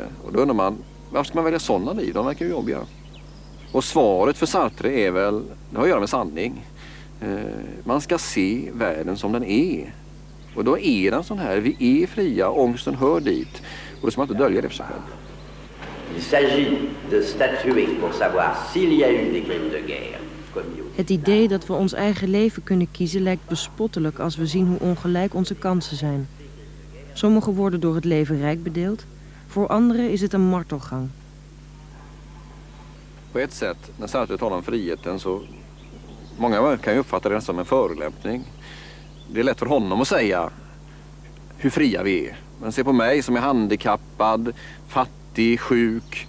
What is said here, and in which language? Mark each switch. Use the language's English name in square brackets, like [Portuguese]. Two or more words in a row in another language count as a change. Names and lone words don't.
[Swedish] Och då undrar man, varför ska man välja sådana liv? De verkar ju jobbiga. Och svaret för Sartre är väl, det har att göra med sanning. Man ska se världen som den är. Och då är den sån här, vi är fria, ångesten hör dit. Och då ska man inte dölja det för sig själv. [French] Il s'agit de statuer pour savoir s'il y a eu des crimes de guerre. [Dutch] Het idee dat we ons eigen leven kunnen kiezen lijkt bespottelijk als we zien hoe ongelijk onze kansen zijn. Sommigen worden door het leven rijk bedeeld, voor anderen is het een martelgang. [Swedish] På ett sätt, när Sartre talar om friheten så Många kan ju uppfatta det som en förolämpning. Det är lätt för honom att säga hur fria vi är. Men se på mig som är handikappad, fattig, sjuk.